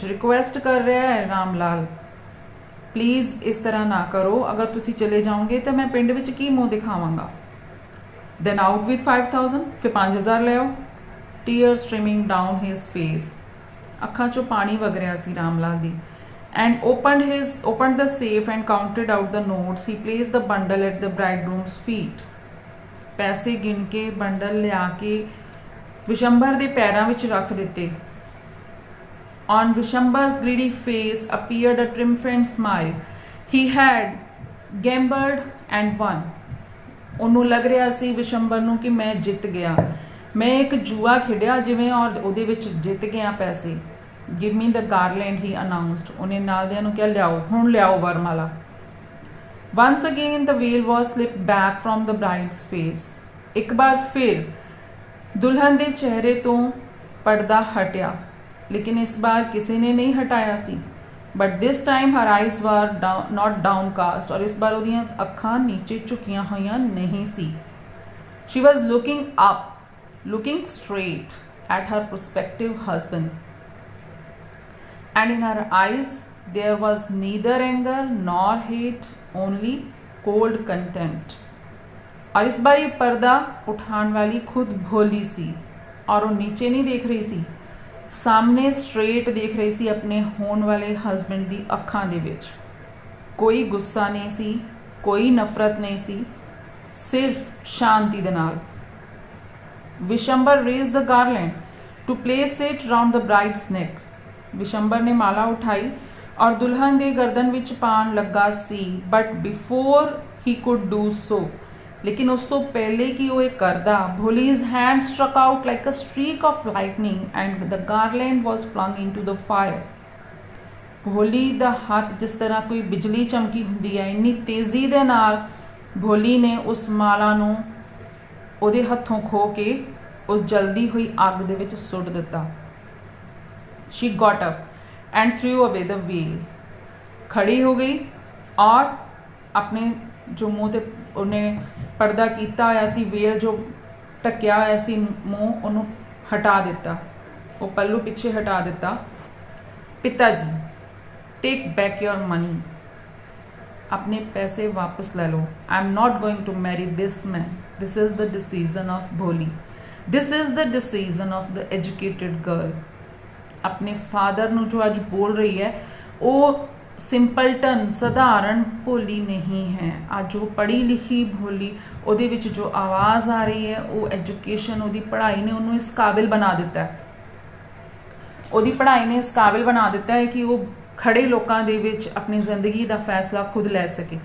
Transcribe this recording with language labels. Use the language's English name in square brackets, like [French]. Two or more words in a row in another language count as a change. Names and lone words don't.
[Punjabi] ਰਿਕੁਐਸਟ ਕਰ ਰਿਹਾ ਹੈ ਰਾਮ ਲਾਲ, ਪਲੀਜ਼ ਇਸ ਤਰ੍ਹਾਂ ਨਾ ਕਰੋ। ਅਗਰ ਤੁਸੀਂ ਚਲੇ ਜਾਓਗੇ ਤਾਂ ਮੈਂ ਪਿੰਡ ਵਿੱਚ ਕੀ ਮੂੰਹ ਦਿਖਾਵਾਂਗਾ। [English] Then out with [Punjabi] 5000। ਫਿਰ 5000 ਲੈ ਆਓ। [English] Tear streaming down his face. [Punjabi] ਅੱਖਾਂ 'ਚੋਂ ਪਾਣੀ ਵਗ ਰਿਹਾ ਸੀ ਰਾਮ ਲਾਲ ਦੀ। [English] and opened the safe and counted out the notes. He placed the bundle at the bridegroom's feet. [Punjabi] ਪੈਸੇ ਗਿਣ ਕੇ ਬੰਡਲ ਲਿਆ ਕੇ ਵਿਸ਼ੰਬਰ ਦੇ ਪੈਰਾਂ ਵਿੱਚ ਰੱਖ ਦਿੱਤੇ। [English] On Vishambhar's greedy face appeared a triumphant smile. He had gambled and won. [Punjabi] ਉਹਨੂੰ ਲੱਗ ਰਿਹਾ ਸੀ ਵਿਸ਼ੰਬਰ ਨੂੰ ਕਿ ਮੈਂ ਜਿੱਤ ਗਿਆ, ਮੈਂ ਇੱਕ ਜੂਆ ਖੇਡਿਆ ਜਿਵੇਂ, ਔਰ ਉਹਦੇ ਵਿੱਚ ਜਿੱਤ ਗਿਆ ਪੈਸੇ। [English] Give me the garland, he announced. [Punjabi] ਉਹਨੇ ਨਾਲਦਿਆਂ ਨੂੰ ਕਿਹਾ ਲਿਆਓ, ਹੁਣ ਲਿਆਓ ਵਰਮਾਲਾ। [English] Once again the veil was slipped back from the bride's face. [Punjabi] ਇੱਕ ਵਾਰ ਫਿਰ ਦੁਲਹਨ ਦੇ ਚਿਹਰੇ ਤੋਂ ਪਰਦਾ ਹਟਿਆ, ਲੇਕਿਨ ਇਸ ਬਾਰ ਕਿਸੇ ਨੇ ਨਹੀਂ ਹਟਾਇਆ ਸੀ। [English] But this time her eyes were not downcast. [Punjabi] ਔਰ ਇਸ ਬਾਰ ਉਹਦੀਆਂ ਅੱਖਾਂ ਨੀਚੇ ਝੁਕੀਆਂ ਹੋਈਆਂ ਨਹੀਂ ਸੀ। [English] She was looking up, looking straight at her prospective husband. And in her eyes there was neither anger nor hate, only cold contempt. [Punjabi] ਔਰ ਇਸ ਬਾਰ ਯੇ ਪਰਦਾ ਉਠਾਣੇ ਵਾਲੀ ਖੁਦ ਭੋਲੀ ਸੀ, ਔਰ ਵੋ ਨੀਚੇ ਨਹੀਂ ਦੇਖ ਰਹੀ ਸੀ, ਸਾਮਨੇ ਸਟ੍ਰੇਟ ਦੇਖ ਰਹੀ ਸੀ ਅਪਨੇ ਹੋਣੇ ਵਾਲੇ ਹਸਬੈਂਡ ਦੀ ਅੱਖਾਂ ਦੇ ਵਿਚ। ਕੋਈ ਗੁੱਸਾ ਨਹੀਂ ਸੀ, ਕੋਈ ਨਫ਼ਰਤ ਨਹੀਂ ਸੀ, ਸਿਰਫ਼ ਸ਼ਾਂਤੀ ਦੇ ਨਾਲ। [English] विशंबर raised the garland to place it round the bride's neck. [Punjabi] ਵਿਸ਼ੰਬਰ ਨੇ ਮਾਲਾ ਉਠਾਈ ਔਰ ਦੁਲਹਨ ਦੇ ਗਰਦਨ ਵਿੱਚ ਪਾਣ ਲੱਗਾ ਸੀ। [English] But before he could do so, [Punjabi] ਲੇਕਿਨ ਉਸ ਤੋਂ ਪਹਿਲੇ ਕਿ ਉਹ ਇਹ ਕਰਦਾ, [English] Bholi's hand struck out like a streak of lightning and the garland was flung into the fire. [Punjabi] ਭੋਲੀ ਦਾ ਹੱਥ ਜਿਸ ਤਰ੍ਹਾਂ ਕੋਈ ਬਿਜਲੀ ਚਮਕੀ ਹੁੰਦੀ ਹੈ, ਇੰਨੀ ਤੇਜ਼ੀ ਦੇ ਨਾਲ ਭੋਲੀ ਨੇ ਉਸ ਮਾਲਾ ਨੂੰ ਉਹਦੇ ਹੱਥੋਂ ਖੋਹ ਕੇ ਉਸ ਜਲਦੀ ਹੋਈ ਅੱਗ ਦੇ ਵਿੱਚ ਸੁੱਟ ਦਿੱਤਾ। [English] She got up and threw away the veil. [Punjabi] ਖੜ੍ਹੀ ਹੋ ਗਈ ਔਰ ਅਪਨੇ ਜੋ ਮੂੰਹ ਤੇ ਉਨ੍ਹੇਂ ਪਰਦਾ ਕੀਤਾ ਹੋਇਆ ਸੀ, ਵੇਲ ਜੋ ਢਕਿਆ ਹੋਇਆ ਸੀ ਮੂੰਹ, ਉਨ੍ਹੋਂ ਹਟਾ ਦਿੱਤਾ, ਵੋ ਪੱਲੂ ਪਿੱਛੇ ਹਟਾ ਦਿੱਤਾ, वो पल्लू पिछे हटा दिता। [Hindi] पिता जी, [English] Take back your money, [Hindi] अपने पैसे वापस ले लो। [English] I am not going to marry this man. This is the decision of Bholi, this is the decision of the educated girl. [Hindi] अपने फादर [Punjabi] ਨੂੰ जो ਅੱਜ [Hindi] बोल रही है [Punjabi] ਉਹ ਸਿੰਪਲਟਨ ਸਧਾਰਨ ਭੋਲੀ ਨਹੀਂ ਹੈ। ਅੱਜ ਉਹ ਪੜ੍ਹੀ ਲਿਖੀ ਭੋਲੀ, ਉਹਦੇ ਵਿੱਚ ਜੋ ਆਵਾਜ਼ ਆ ਰਹੀ ਹੈ ਉਹ ਐਜੂਕੇਸ਼ਨ, ਉਹਦੀ ਪੜ੍ਹਾਈ ਨੇ ਉਹਨੂੰ ਇਸ ਕਾਬਿਲ ਬਣਾ ਦਿੱਤਾ ਹੈ। ਉਹਦੀ ਪੜ੍ਹਾਈ ਨੇ ਇਸ ਕਾਬਿਲ ਬਣਾ ਦਿੱਤਾ ਹੈ ਕਿ ਉਹ ਖੜੇ ਲੋਕਾਂ ਦੇ ਵਿੱਚ ਆਪਣੀ ਜ਼ਿੰਦਗੀ ਦਾ ਫੈਸਲਾ ਖੁਦ ਲੈ ਸਕੇ।